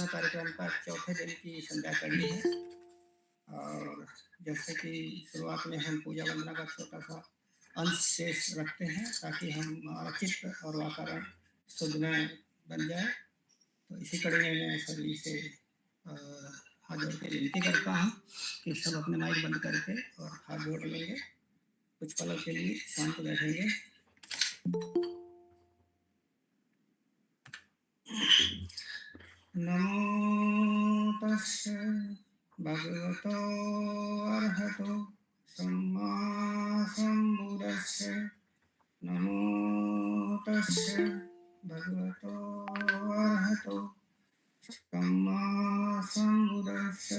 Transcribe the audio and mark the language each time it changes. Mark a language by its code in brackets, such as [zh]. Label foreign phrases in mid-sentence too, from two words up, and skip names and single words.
[hi] वंदना कार्यक्रम का चौथे दिन की संध्या कड़ी है। और जैसे कि शुरुआत में हम पूजा वंदना का छोटा सा अंश शेष रखते हैं ताकि हमारा चित्त और वातावरण शुद्ध में बन जाए। तो इसी कड़ी में मैं सभी से हाथ जोड़ के विनती करता हूँ कि सब अपने माइक बंद करके और हाथ जोड़ लेंगे, कुछ पलों के लिए शांत बैठेंगे। [pi] नमो तस्से भगवतो अर्हतो सम्मा सम्बुद्धस्से। नमो तस्से भगवतो अर्हतो सम्मा सम्बुद्धस्से।